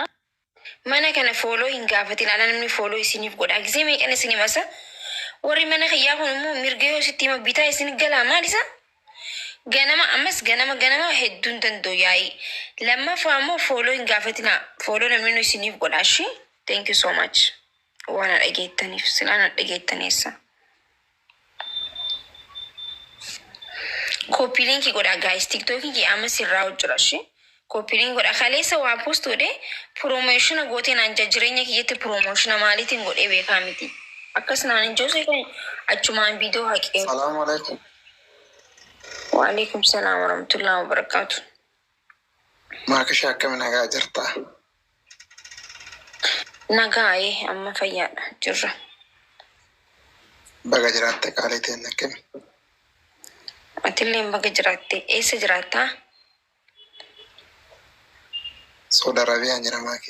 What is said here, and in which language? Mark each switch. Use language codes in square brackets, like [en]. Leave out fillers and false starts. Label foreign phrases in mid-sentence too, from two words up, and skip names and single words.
[om] Mana kana fooloo hin gaafatin ala namni fooloo isiniif godha. Gisee meeqan isinii masa? Warri mana kiyyaa kun immoo mirga yoo sitti hima bitaa isin galaa maalisa? Ganama hedduun danda'u yaa'i. Lammaffaa immoo fooloo hin gaafatina. Fooloo namni isiniif godha shi. [en] Thank you so much. [om] Waan dhageettaniif silaan dhageettaneessa. [en] Copy link [om] godha guys. TikTok ki amma sirraa hojjira shi. [en] Copy link [om] godha. Kaleessa waa postuudhe promotion gooteen anja jireenya kiyyatti promotion maaliitiin godhee beekaa miti. Akkas naan joosee kan achumaan viidiyoo haqee. [ar] السلام عليكم. وعليكم السلام ورحمة الله وبركاته. [om] Maakashaa akkami nagaa jirta? Nagaa amma fayyaadha jirra. Baga jiraatte qaaliitiin akkami? Atilleen baga jiraatte eessa jiraattaa? Saudi Arabiyaan jira maaki.